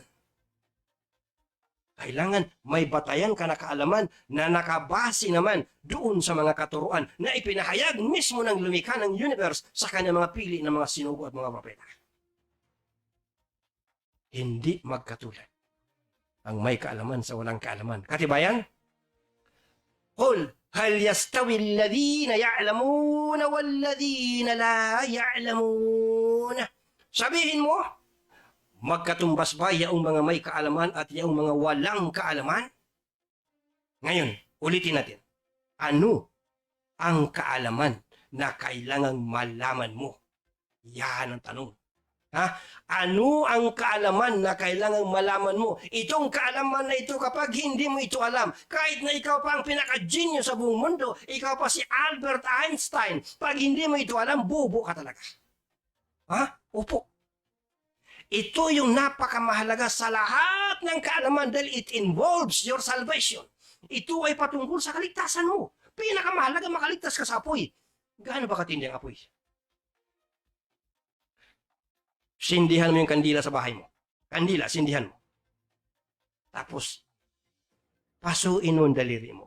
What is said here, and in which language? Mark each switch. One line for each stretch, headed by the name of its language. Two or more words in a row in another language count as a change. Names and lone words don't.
Filipino: Kailangan may batayan ka na kaalaman na nakabase naman doon sa mga katuruan na ipinahayag mismo ng lumikha ng universe sa kanyang mga pili ng mga sinugo at mga propeta. Hindi magkatulad ang may kaalaman sa walang kaalaman. Katibayan?
Arabic: قل هل يستوي الذين يعلمون والذين لا يعلمون.
Filipino: Sabihin mo, magkatumbas ba yaong mga may kaalaman at yaong mga walang kaalaman? Ngayon, ulitin natin. Ano ang kaalaman na kailangang malaman mo? Yan ang tanong. Ano ang kaalaman na kailangang malaman mo? Itong kaalaman na ito, kapag hindi mo ito alam, kahit na ikaw pa ang pinaka-genius sa buong mundo, ikaw pa si Albert Einstein, pag hindi mo ito alam, bobo ka talaga. Opo. Ito yung napakamahalaga sa lahat ng kaalaman dahil
English: it involves your salvation.
Filipino: Ito ay patungkol sa kaligtasan mo. Pinakamahalaga makaligtas ka sa apoy. Gaano ba katindi ang apoy? Sindihan mo yung kandila sa bahay mo. Kandila, sindihan mo. Tapos, pasuin mo ang daliri mo.